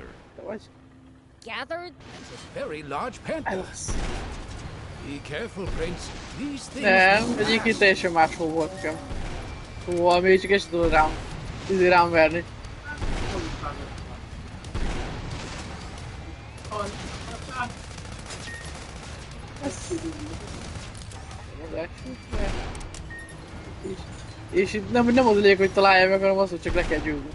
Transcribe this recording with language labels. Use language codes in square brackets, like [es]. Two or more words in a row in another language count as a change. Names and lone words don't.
[en] Gathered? It's a very large panther. Be careful, Prince. These things... [hu] Nem, egyik itt teljesen máshol volt nekem. Szóval még csak ezt tudod rám verni. És itt nem az a lényeg, hogy találja meg, hanem az, hogy csak le kell győzni.